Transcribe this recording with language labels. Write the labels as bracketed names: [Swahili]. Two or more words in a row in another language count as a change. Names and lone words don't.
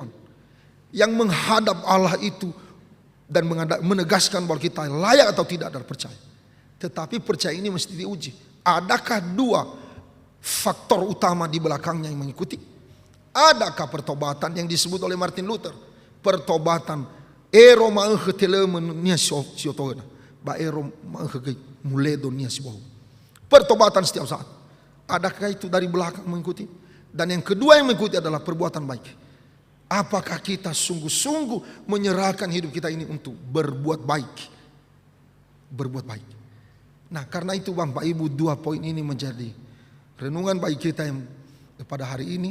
[Indonesian] Yang menghadap Allah itu dan menegaskan bahwa kita layak atau tidak adalah percaya. Tetapi percaya ini mesti diuji. Adakah dua faktor utama di belakangnya yang mengikuti? Adakah pertobatan yang disebut oleh Martin Luther? [Nias] Pertobatan ero maenghetelemen siotona, ba ero maenghemuledo niasibohu. [Indonesian] Pertobatan setiap saat. Adakah itu dari belakang mengikuti? Dan yang kedua yang mengikuti adalah perbuatan baik. Apakah kita sungguh-sungguh menyerahkan hidup kita ini untuk berbuat baik? Berbuat baik. Nah, karena itu Bapak Ibu, dua poin ini menjadi renungan bagi kita yang pada hari ini.